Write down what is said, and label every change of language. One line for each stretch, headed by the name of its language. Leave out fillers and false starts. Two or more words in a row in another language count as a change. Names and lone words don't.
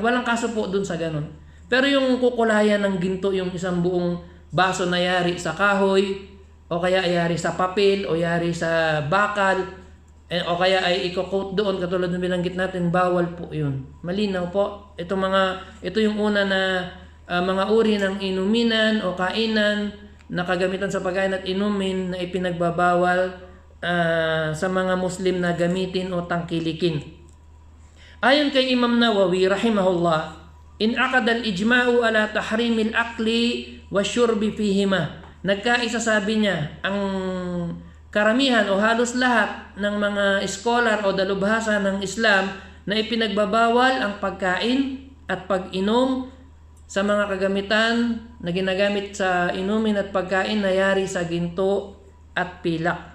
Filipino: Walang kaso po dun sa ganun. Pero yung kukulayan ng ginto, yung isang buong baso na yari sa kahoy, o kaya yari sa papel, o yari sa bakal, o kaya ay i-coat doon, katulad ng binanggit natin, bawal po yun. Malinaw po. Ito yung una na mga uri ng inuminan o kainan na kagamitan sa pagkain at inumin na ipinagbabawal sa mga Muslim na gamitin o tangkilikin. Ayon kay
Arabic: Imam Nawawi rahimahullah, انعقد الإجماع على تحريم الأكل والشرب فيهما.
Filipino: Nagkaisa, sabi niya, ang karamihan o halos lahat ng mga scholar o dalubhasa ng Islam na ipinagbabawal ang pagkain at pag-inom sa mga kagamitan na ginagamit sa inumin at pagkain na yari sa ginto at pilak.